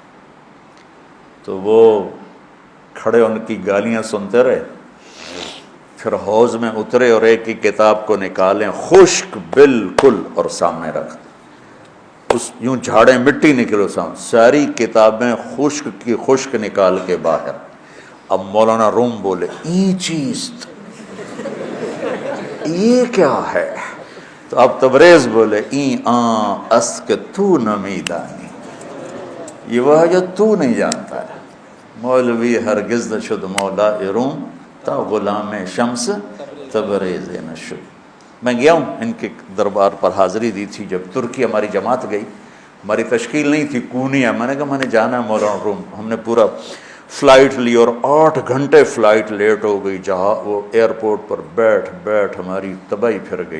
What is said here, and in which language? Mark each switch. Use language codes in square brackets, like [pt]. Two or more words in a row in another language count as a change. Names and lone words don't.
[ur] تو وہ کھڑے ان کی گالیاں سنتے رہے، پھر حوض میں اترے اور ایک کی کتاب کو نکالیں، خشک بالکل، اور سامنے رکھ، اس یوں جھاڑے مٹی نکلو سامنے، ساری کتابیں خشک کی خشک نکال کے باہر۔ اب مولانا روم بولے [fa] این چیز، [ur] یہ کیا ہے؟ تو اب تبریز بولے [fa] این آن است کہ تو نمیدانی، [ur] یہ وہ ہے جو تو نہیں جانتا ہے۔ [fa] مولوی ہرگز نہ شد مولا روم تا غلام شمس تبریز نشد۔ [ur] میں گیا ہوں ان کے دربار پر، حاضری دی تھی جب ترکی ہماری جماعت گئی، ہماری تشکیل نہیں تھی، کونیا، میں نے کہا میں نے جانا ہے مولانا روم۔ ہم نے پورا فلائٹ لی اور 8 گھنٹے فلائٹ لیٹ ہو گئی، جہاں وہ ایئرپورٹ پر بیٹھ ہماری تباہی پھر گئی۔